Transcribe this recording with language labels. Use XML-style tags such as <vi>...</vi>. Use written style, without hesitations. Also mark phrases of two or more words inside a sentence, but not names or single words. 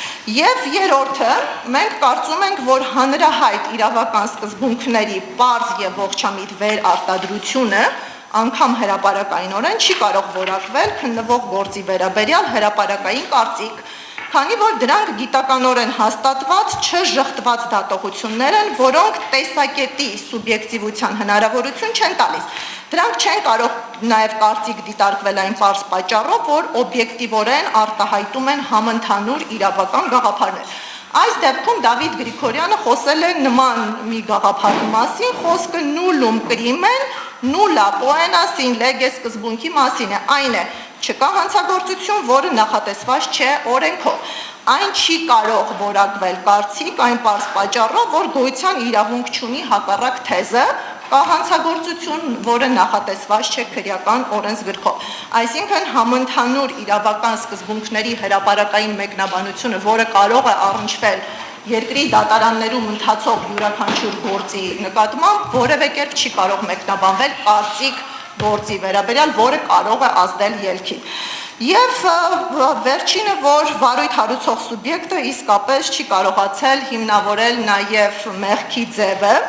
<hy>Եվ երրորդը, մենք կարծում ենք, որ հանրահայտ իրավական սկզբունքների պարզ եւ ողջամիտ վերարտադրությունը անգամ հրապարակայինորեն չի կարող որակվել քննվող գործի վերաբերյալ հրապարակային կարծիք, քանի որ դրանք գիտականորեն հաստատված չժխտված դատողություններ են, որոնք տեսակետի սուբյեկտիվության հնարավորություն չեն տալիս։ Դրանք չեն կարող նաև կարծիք դիտարկվել այն պարզ պատճառով, որ օբյեկտիվորեն արտահայտում են համընդհանուր իրավական գաղափարներ։ Այս դեպքում Դավիթ Գրիգորյանը խոսել է նման մի գաղափարի մասին, խոսքը</hy> <la>nullum crimen nulla poena sin lege</la> <hy>սկզբունքի մասին է, այն է, չկա հանցագործություն, որը նախատեսված չէ օրենքով։ Այն չի կարող որակվել կարծիք այն պարզ պատճառով, որ գոյության իրավունք չունի հակառակ թեզը, կա հանցագործություն, որը նախատեսված չէ քրեական օրենսգրքով։ Այսինքն համընդհանուր իրավական սկզբունքների հրապարակային մեկնաբանությունը, որը կարող է առնչվել երկրի դատարաններում ընթացող յուրաքանչյուր գործի նկատմամբ, որևէ կերպ չի կարող մեկնաբանվել կարծիք գործի վերաբերյալ, որը կարող է ազդել ելքին։ Եվ վերջինը, որ վարույթ հարուցող սուբյեկտը իսկապես չի կարողացել հիմնավորել նաև մեղքի ձևը,</hy>